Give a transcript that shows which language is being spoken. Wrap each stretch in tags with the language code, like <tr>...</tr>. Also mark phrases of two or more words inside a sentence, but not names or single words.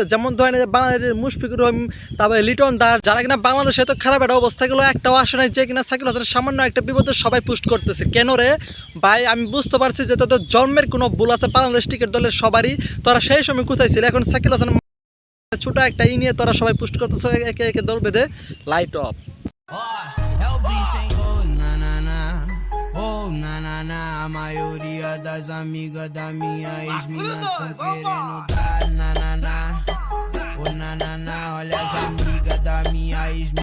<bn>যেমন ধরেন যে বাংলাদেশের মুশফিকুর রহিম, তারপরে লিটন দাস, যারা কিনা বাংলাদেশে তো খারাপ একটা অবস্থা গুলো একটাও আসে নাই, যে কিনা সাকিব হাসানের সামান্য একটা বিপদে সবাই পুষ্ট করতেছে। কেন রে ভাই? আমি বুঝতে পারছি যে তোদের জন্মের কোনো ভুল আছে বাংলাদেশ ক্রিকেট দলের সবারই। তোরা সেই সময় কোথায় ছিল? এখন সাকিব হাসান ছোট একটা নিয়ে তোরা সবাই পুষ্ট করতেছ, একে একে দল বেঁধে।</bn> <en>light off.</en> <pt>Oh, na na na, a maioria das amigas da minha ex-mina tão querendo dar na na na. Oh, na na na, olha as amigas da minha ex</pt>